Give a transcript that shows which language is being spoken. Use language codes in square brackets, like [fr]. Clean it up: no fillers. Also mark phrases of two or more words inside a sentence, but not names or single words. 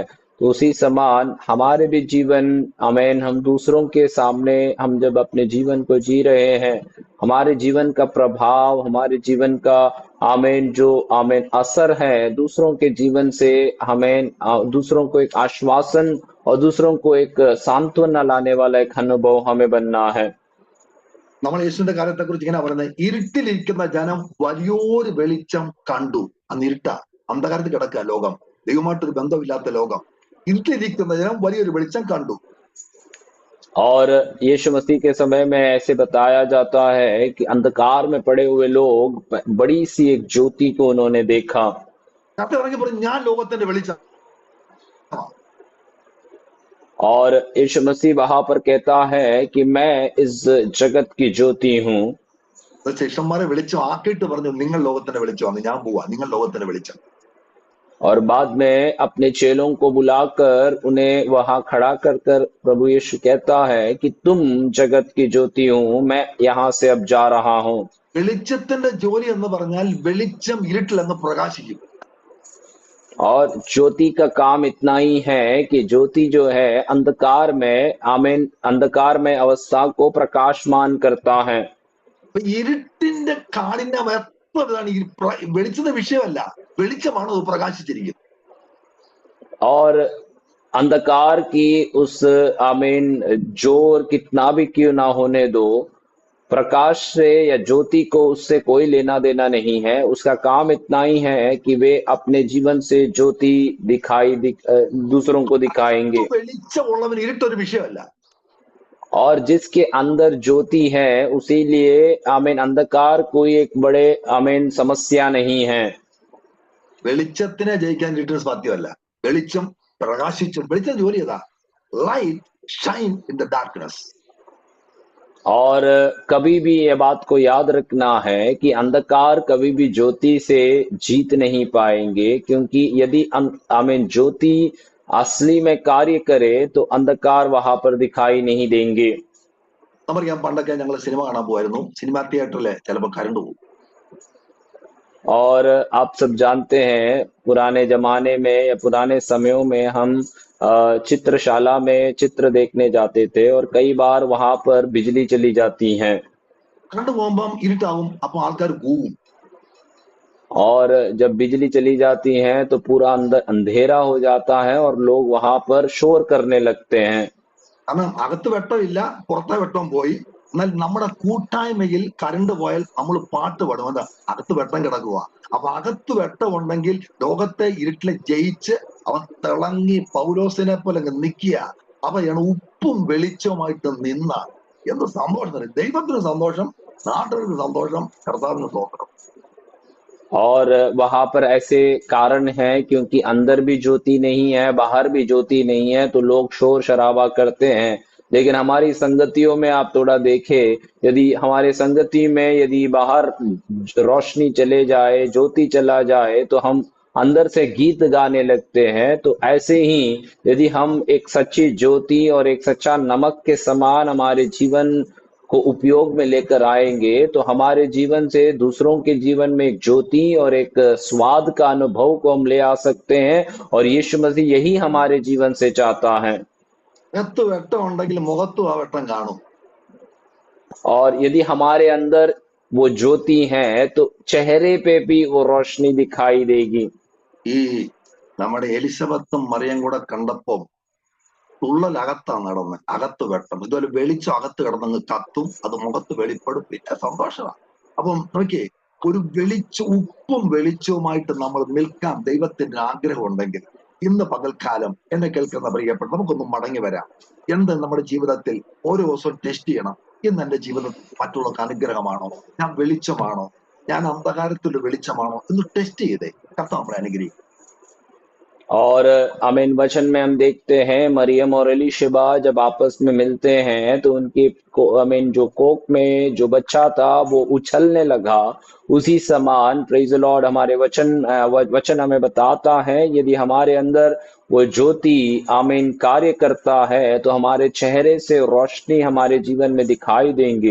[hi] तो उसी समान हमारे भी जीवन आमीन, हम दूसरों के सामने हम जब अपने जीवन को जी रहे हैं, हमारे जीवन का प्रभाव, हमारे जीवन का आमीन जो आमीन असर है दूसरों के जीवन से, हमें दूसरों को एक आश्वासन और दूसरों को एक सांत्वना लाने वाला एक अनुभव हमें बनना है। [ml] നമ്മൾ യേശുവിന്റെ കാലത്തെ കുറിച്ച് ഇങ്ങനെ പറയുന്നത്, ഇരുട്ടിലിരിക്കുന്ന ജനം വലിയൊരു വെളിച്ചം കണ്ടു. അന്ന് ഇരുട്ട, അന്ധകാരത്തിൽ കിടക്കുക ലോകം, ദൈവമായിട്ടൊരു ബന്ധമില്ലാത്ത ലോകം. ഇരുട്ടിലിരിക്കുന്ന ജനം വലിയൊരു വെളിച്ചം കണ്ടു. [hi] और यीशु मसीह के समय में ऐसे बताया जाता है कि अंधकार में पड़े हुए लोग बड़ी सी एक ज्योति को उन्होंने देखा। [ml] ഞാൻ ലോകത്തിന്റെ വെളിച്ചം. [hi] और यीशु मसीह वहां पर कहता है कि मैं इस जगत की ज्योति हूँ। [ml] ശിഷ്യന്മാരെ വെളിച്ചം ആക്കിയിട്ട് പറഞ്ഞു, നിങ്ങൾ ലോകത്തിന്റെ വെളിച്ചമാണ്, ഞാൻ പോവാ, നിങ്ങൾ ലോകത്തിന്റെ വെളിച്ചം. [hi] और बाद में अपने चेलों को बुलाकर उन्हें वहां खड़ा कर प्रभु यीशु कहता है कि तुम जगत की ज्योति हूँ, मैं यहाँ से अब जा रहा हूँ। [ml] വെളിച്ചത്തിന്റെ ജോലി എന്ന് പറഞ്ഞാൽ വെളിച്ചം ഇരുട്ടിൽ അങ്ങ് പ്രകാശിക്കും. [hi] और ज्योति का काम इतना ही है कि ज्योति जो है अंधकार में आमीन अंधकार में अवस्था को प्रकाशमान करता है। [ml] ഇരുട്ടിന്റെ കാഠിന്യം എത്രതാണ്? വെളിച്ചത്തിന്റെ വിഷയമല്ല, വെളിച്ചമാണ് അത് പ്രകാശിച്ചിരിക്കുന്നത്. [hi] और अंधकार की उस आमीन जोर कितना भी क्यों ना होने दो, प्रकाश से या ज्योति को उससे कोई लेना देना नहीं है। उसका काम इतना ही है कि वे अपने जीवन से ज्योति दूसरों को दिखाएंगे। [ml] വെളിച്ചമുള്ളവന് ഇരുട്ടൊരു വിഷയമല്ല. [hi] और जिसके अंदर ज्योति है उसीलिए आमीन अंधकार कोई एक बड़े आमीन समस्या नहीं है। [ml] വെളിച്ചത്തിനെ ജയിക്കാൻ ഇരുട്ടിന് സാധ്യമല്ല. വെളിച്ചം പ്രകാശിച്ചു, വെളിച്ചം ജോലി ചെയ്താ [en] light shine in the darkness. [hi] और कभी भी ये बात को याद रखना है कि अंधकार कभी भी ज्योति से जीत नहीं पाएंगे, क्योंकि यदि आमीन ज्योति असली में कार्य करे तो अंधकार वहां पर दिखाई नहीं देंगे। [ml] നമുക്കറിയാം, പണ്ടൊക്കെ ഞങ്ങൾ സിനിമ കാണാൻ പോവായിരുന്നു. സിനിമാ തിയേറ്ററിൽ ചിലപ്പോൾ കറണ്ട് പോകും. [hi] और आप सब जानते हैं पुराने जमाने में या पुराने समयों में हम चित्रशाला में चित्र देखने जाते थे और कई बार वहां पर बिजली चली जाती है। [ml] കറണ്ട് പോകുമ്പം ഇരുട്ടാവും, അപ്പൊ ആൾക്കാർ കൂവും. [hi] और जब बिजली चली जाती है तो पूरा अंदर अंधेरा हो जाता है और लोग वहां पर शोर करने लगते हैं। [ml] കാരണം അകത്ത് വെട്ടമില്ല, പുറത്തെ വെട്ടം പോയി. എന്നാൽ നമ്മുടെ കൂട്ടായ്മയിൽ കറണ്ട് പോയാൽ നമ്മൾ പാട്ട് പാടും. എന്താ? അകത്ത് വെട്ടം കിടക്കുക. അപ്പൊ അകത്ത് വെട്ടം ഉണ്ടെങ്കിൽ ലോകത്തെ ഇരുട്ടിലെ ജയിച്ച് അവൻ തിളങ്ങി പൗലോസിനെ പോലെ നിൽക്കുക. അവയാണ് ഉപ്പും വെളിച്ചവുമായിട്ട് നിന്ന. എന്ത് സന്തോഷം! ദൈവത്തിന് സന്തോഷം, നാട്ടിന് സന്തോഷം, കർത്താവിന് സ്തോത്രം. [hi] और वहां पर ऐसे कारण हैं क्योंकि अंदर भी ज्योति नहीं है, बाहर भी ज्योति नहीं है, तो लोग शोर शराबा करते हैं। लेकिन हमारी संगतियों में आप थोड़ा देखें, यदि हमारे संगति में यदि बाहर रोशनी चले जाए, ज्योति चला जाए, तो हम अंदर से गीत गाने लगते हैं। तो ऐसे ही यदि हम एक सच्ची ज्योति और एक सच्चा नमक के समान हमारे जीवन को उपयोग में लेकर आएंगे तो हमारे जीवन से दूसरों के जीवन में एक ज्योति और एक स्वाद का अनुभव को हम ले आ सकते हैं, और यीशु मसीह यही हमारे जीवन से चाहता है। [ml] അകത്ത് വെട്ടം ഉണ്ടെങ്കിൽ മുഖത്തും ആ വെട്ടം കാണും. [hi] और यदि हमारे अंदर वो ज्योति है तो चेहरे पे भी वो रोशनी दिखाई देगी। [ml] ഈ നമ്മുടെ എലിസബത്തും മറിയം കൂടെ കണ്ടപ്പോ തുള്ളൽ അകത്താണ് നടന്നത്, അകത്ത് വെട്ടം. ഇതുപോലെ വെളിച്ചം അകത്ത് കിടന്നങ്ങ് കത്തും, അത് മുഖത്ത് വെളിപ്പെടും, പിന്നെ സന്തോഷമാണ്. അപ്പം നോക്കിയേ, ഒരു ഉപ്പും വെളിച്ചവുമായിട്ട് നമ്മൾ നിൽക്കാൻ ദൈവത്തിന്റെ ആഗ്രഹം ഉണ്ടെങ്കിൽ ഇന്ന് പകൽക്കാലം എന്നെ കേൾക്കുന്ന പ്രിയപ്പെട്ട നമുക്കൊന്ന് മടങ്ങി വരാം. എന്ത് നമ്മുടെ ജീവിതത്തിൽ ഓരോ ദിവസവും ടെസ്റ്റ് ചെയ്യണം. ഇന്ന് എന്റെ ജീവിതത്തിൽ മറ്റുള്ളവർക്ക് അനുഗ്രഹമാണോ, ഞാൻ വെളിച്ചമാണോ, ഞാൻ അന്ധകാരത്തിന്റെ വെളിച്ചമാണോ എന്ന് ടെസ്റ്റ് ചെയ്തേ. കർത്താവ് നമ്മളെ അനുഗ്രഹിക്കും. [hi] और आमीन वचन में हम देखते हैं मरियम और एलीशिबा जब आपस में मिलते हैं तो उनकी आमीन जो कोख में जो बच्चा था वो उछलने लगा। उसी समान [en] praise the Lord [hi] हमारे वचन हमें बताता है यदि हमारे अंदर वो ज्योति आमीन कार्य करता है तो हमारे चेहरे से रोशनी हमारे जीवन में दिखाई देंगे।